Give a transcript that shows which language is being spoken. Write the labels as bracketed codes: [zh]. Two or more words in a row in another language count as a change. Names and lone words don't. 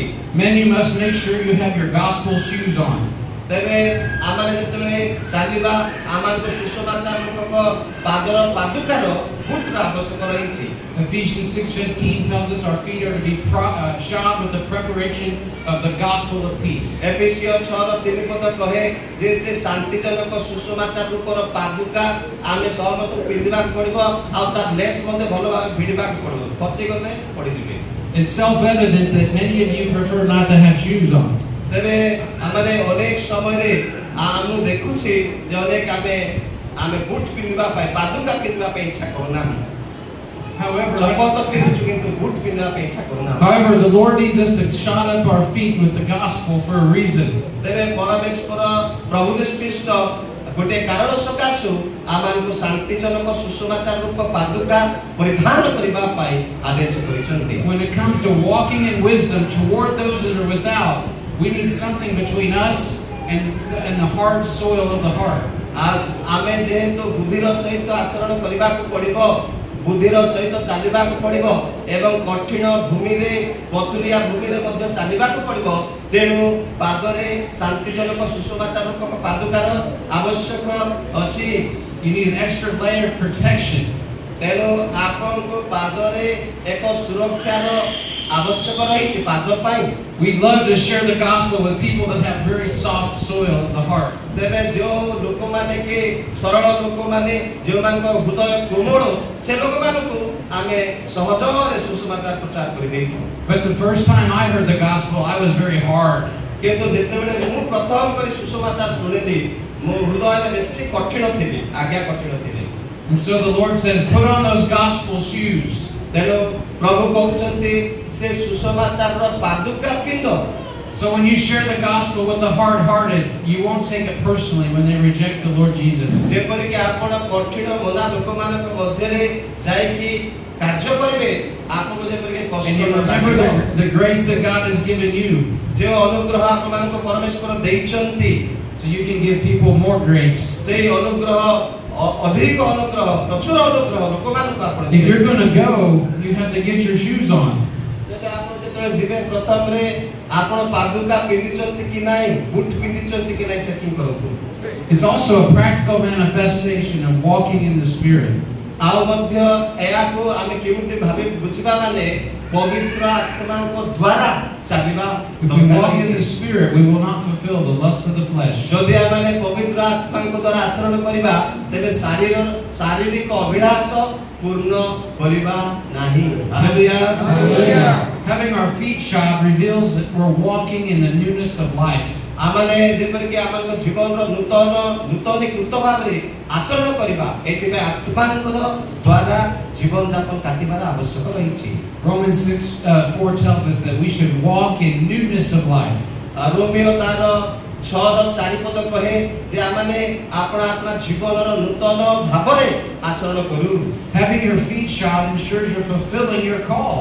[en] Men, you must make sure you have your gospel shoes on. [or] ତେବେ ଆମେ ଯେତେବେଳେ ଚାଲିବା ଆମକୁ ସୁସମାଚାର ରୂପକ ପାଦର ପାଦୁକାର ବୁଟର ଆବଶ୍ୟକ ରହିଛି। [en] Ephesians 6:15 tells us our feet are to be shod with the preparation of the gospel of peace. [or] ଏଫେସିୟ 6:3 ପଦ କହେ ଯେ ସେ ଶାନ୍ତିଜନକ ସୁସମାଚାର ରୂପର ପାଦୁକା ଆମେ ସମସ୍ତଙ୍କୁ ପିନ୍ଧିବାକୁ ପଡ଼ିବ ଆଉ ତାର ଲେସ୍ ମଧ୍ୟ ଭଲ ଭାବେ ଭିଡ଼ିବାକୁ ପଡ଼ିବ, ଖସିଗଲେ ପଡ଼ିଯିବେ। [en] It's self-evident that many of you prefer not to have shoes on. [or] ତେବେ ଆମେ ଅନେକ ସମୟରେ ଆମେ ଦେଖୁଛି ଯେ ଅନେକ ଆମେ ବୁଟ ପିନ୍ଧିବା ପାଇଁ ପାଦୁକା ପିନ୍ଧିବା ପାଇଁ ଇଚ୍ଛା କରୁନାହୁଁ। ଚପଲ ତ ପିନ୍ଧୁଛୁ କିନ୍ତୁ ବୁଟ ପିନ୍ଧିବା ପାଇଁ ଇଚ୍ଛା କରୁନାହୁଁ। [en] However, the Lord needs us to shod up our feet with the gospel for a reason. [or] ତେବେ ପରମେଶ୍ୱର ପ୍ରଭୁ ଯୀଶୁ ଖ୍ରୀଷ୍ଟ ଗୋଟେ କାରଣ ସକାଶୁ ଆମମାନଙ୍କୁ ଶାନ୍ତିଜନକ ସୁସମାଚାର ରୂପ ପାଦୁକା ପରିଧାନ କରିବା ପାଇଁ ଆଦେଶ କରିଛନ୍ତି। [en] When it comes to walking in wisdom toward those that are without, we need something between us and the hard soil of the heart. [or] ଆମେ ଯେହେତୁ ବୁଦ୍ଧିର ସହିତ ଆଚରଣ କରିବାକୁ ପଡ଼ିବ, ବୁଦ୍ଧିର ସହିତ ଚାଲିବାକୁ ପଡ଼ିବ ଏବଂ କଠିନ ଭୂମିରେ ପଥୁରିଆ ଭୂମିରେ ମଧ୍ୟ ଚାଲିବାକୁ ପଡ଼ିବ, ତେଣୁ ପାଦରେ ଶାନ୍ତିଜନକ ସୁସମାଚାର ରୂପକ ପାଦୁକାର ଆବଶ୍ୟକ ଅଛି। [en] You need an extra layer of protection. [or] ତେଣୁ ଆପଣଙ୍କୁ ପାଦରେ ଏକ ସୁରକ୍ଷାର ଆବଶ୍ୟକ ରହିଛି ପାଦ ପାଇଁ। [en] We love to share the gospel with people that have very soft soil in the heart. [or] ତେବେ ଯେଉଁ ଲୋକମାନେ କି ସରଳ ଲୋକମାନେ ଯେଉଁମାନଙ୍କ ହୃଦୟ କୋମଳ ସେ ଲୋକମାନଙ୍କୁ ଆମେ ସହଜରେ ସୁସମାଚାର ପ୍ରଚାର କରିଦେଇଥାଉ। [en] But the first time I heard the gospel, I was very hard. [or] କିନ୍ତୁ ଯେତେବେଳେ ମୁଁ ପ୍ରଥମ କରି ସୁସମାଚାର ଶୁଣିଲି ମୋ ହୃଦୟରେ ବେଶୀ କଠିନ ଥିଲି, ଆଜ୍ଞା କଠିନ ଥିଲି। [en] And so the Lord says, put on those gospel shoes. [or] ତେଣୁ ପ୍ରଭୁ କହୁଛନ୍ତି ସେ ସୁସମାଚାରର ପାଦୁକା ପିନ୍ଧ। [en] So when you share the gospel with the hard-hearted, you won't take it personally when they reject the Lord Jesus. [or] ଯେପରିକି ଆପଣ କଠିନ ମନା ଲୋକମାନଙ୍କ ମଧ୍ୟରେ ଯାଇକି କାର୍ଯ୍ୟ କରିବେ, ଆପଣଙ୍କୁ ଯେପରିକି କଷ୍ଟ [en] And you [or] ନ [en] remember [or] ଲାଗିବ। [en] the grace that God has given you, [or] ଯେଉଁ ଅନୁଗ୍ରହ ଆପଣମାନଙ୍କୁ ପରମେଶ୍ୱର ଦେଇଛନ୍ତି, [en] so you can give people more grace. [or] ସେଇ ଅନୁଗ୍ରହ ଅଧିକ ଅନୁଗ୍ରହ, ପ୍ରଚୁର ଅନୁଗ୍ରହ ଲୋକମାନଙ୍କୁ ଆପଣ [en] If you're going to go, you have to get your shoes on. [or] ତେବେ ଆପଣ ଯେତେବେଳେ ଯିବେ ପ୍ରଥମରେ ଆପଣ ପାଦୁକା ପିନ୍ଧିଛନ୍ତି କି ନାହିଁ, ବୁଟ ପିନ୍ଧିଛନ୍ତି କି ନାହିଁ ଚେକିଂ କରନ୍ତୁ। [en] It's also a practical manifestation of walking in the Spirit. [or] ଆଉ ମଧ୍ୟ ଏହାକୁ ଆମେ କେମିତି ଭାବେ ବୁଝିବା ମାନେ ପବିତ୍ର ଆତ୍ମାଙ୍କ ଦ୍ୱାରା ଚାଲିବା [en] If we walk in the Spirit, we will not fulfill the lust of the flesh. [or] ଯଦି ଆମେ ପବିତ୍ର ଆତ୍ମାଙ୍କ ଦ୍ୱାରା ଆଚରଣ କରିବା ତେବେ ଶାରୀରିକ ଅଭିଳାଷ ପୂର୍ଣ୍ଣ କରିବା ନାହିଁ। [en] Hallelujah. Having our feet shod reveals that we're walking in the newness of life. [or] ଆମମାନେ ଯେପରିକି ଆମର ଜୀବନର ନୂତନୀକୃତ ଭାବରେ ଆଚରଣ କରିବା, ଏଥିପାଇଁ ଆତ୍ମାଙ୍କର ଦ୍ୱାରା ଜୀବନ ଯାପନ କାଟିବାର ଆବଶ୍ୟକ ରହିଛି। [en] Romans 6:4 tells us that we should walk in newness of life. [or] ରୋମିଓ ତାର 6:4 ପଦ କହେ ଯେ ଆମମାନେ ଆପଣା ଜୀବନର ନୂତନ ଭାବରେ ଆଚରଣ କରୁ। [en] Having your feet shod ensures you're fulfilling your call.